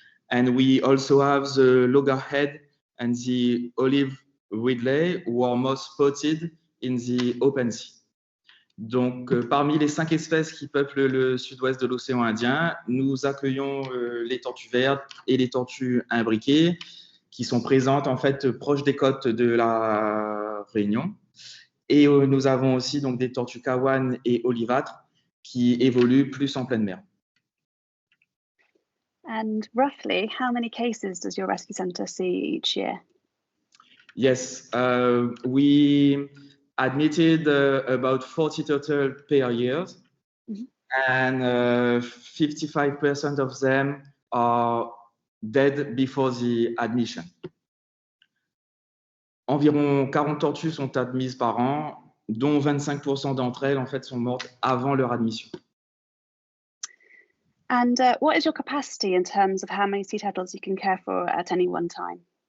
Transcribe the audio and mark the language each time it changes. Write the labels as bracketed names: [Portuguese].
[English] And we also have the loggerhead and the olive ridley who are most spotted in the open sea. [French] Donc, parmi les 5 espèces qui peuplent le sud-ouest de l'océan Indien, nous accueillons les tortues vertes et les tortues imbriquées qui sont présentes en fait proches des côtes de la Réunion. Et nous avons aussi donc des tortues kawan et olivâtres qui évoluent plus en pleine mer. [English] And roughly, how many cases does your rescue centre see each year? Yes, we admitted about 40 turtles per year, and 55% of them are dead before the admission. [French] Environ 40 tortues sont admises par an, dont 25% d'entre elles en fait sont mortes avant leur admission. [English] And what is your capacity in terms of how many sea turtles you can care for at any one time?